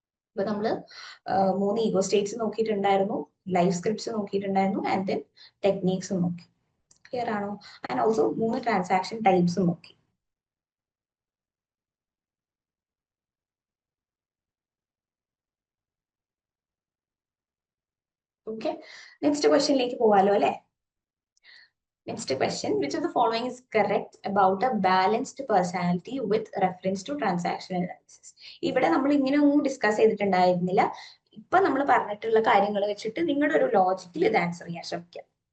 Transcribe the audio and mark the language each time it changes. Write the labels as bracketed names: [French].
[Malayalam] ഇപ്പൊ നമ്മള് 3 ego States നോക്കിയിട്ടുണ്ടായിരുന്നു, life scripts നോക്കിയിട്ടുണ്ടായിരുന്നു, and then ടെക്നീക്സും നോക്കി. ക്ലിയർ ആണോ? ആൻഡ് ഓൾസോ 3 ട്രാൻസാക്ഷൻ ടൈപ്സും നോക്കി. ഓക്കെ, നെക്സ്റ്റ് ക്വസ്റ്റ്യനിലേക്ക് പോവാലോ അല്ലെ. [English] Next question, which of the following is correct about a balanced personality with reference to transaction analysis? [Malayalam] ഇവിടെ നമ്മൾ ഇങ്ങനെ ഒന്നും ഡിസ്കസ് ചെയ്തിട്ടുണ്ടായിരുന്നില്ല. ഇപ്പൊ നമ്മൾ പറഞ്ഞിട്ടുള്ള കാര്യങ്ങൾ വെച്ചിട്ട് നിങ്ങളുടെ ഒരു ലോജിക്കിൽ ഇത് ആൻസർ ചെയ്യാൻ ശ്രമിക്കാം.